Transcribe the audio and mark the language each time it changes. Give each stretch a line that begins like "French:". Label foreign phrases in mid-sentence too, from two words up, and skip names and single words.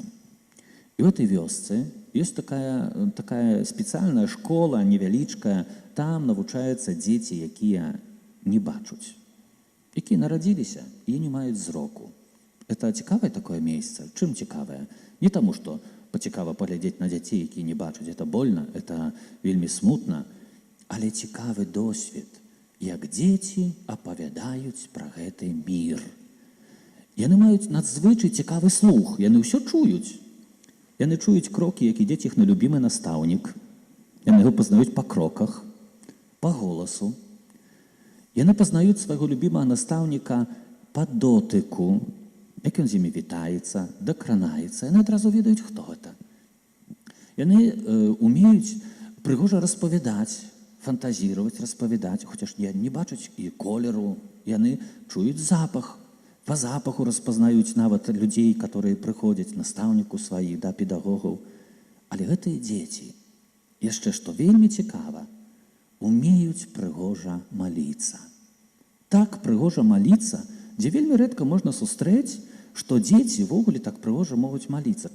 Belarusian: І ў этой вёсцы ёсць такая спецыяльная школа, невялічкая, там навучаюцца дзеці, якія не бачуць, якія нарадзіліся і не маюць зроку. Это цікавае такое месца. Чым цікавае? Не таму, што пацікава паглядзець на дзяцей, якія не бачаць.
Russian: Это больно,
Belarusian: это вельмі смутна, але цікавы досвед, як дзеці апавядаюць пра гэты мір. Яны маюць надзвычай цікавы слух, яны ўсё чуюць. Яны чуюць крокі, як ідзе іхны любімы настаўнік. Яны яго пазнаюць па кроках, па голасу. Яны пазнаюць свайго любімага настаўніка па дотыку, як ён з імі вітаецца, дакранаецца. Яны адразу ведаюць, хто гэта. Яны умеюць прыгожа распавядаць, фантазіраваць, распавядаць, хаця ж не бачаць і колеру. Яны чуюць запах.
Russian: По запаху
Belarusian: распазнаюць нават людзей, которые прыходзяць, настаўніку сваіх, да, педагогаў. Але гэтыя дзеці, яшчэ што вельмі цікава, умеюць прыгожа маліцца. Так прыгожа маліцца, дзе вельмі рэдка можна сустрэць, што дзеці ввогуле так прыгожа могуць маліцца.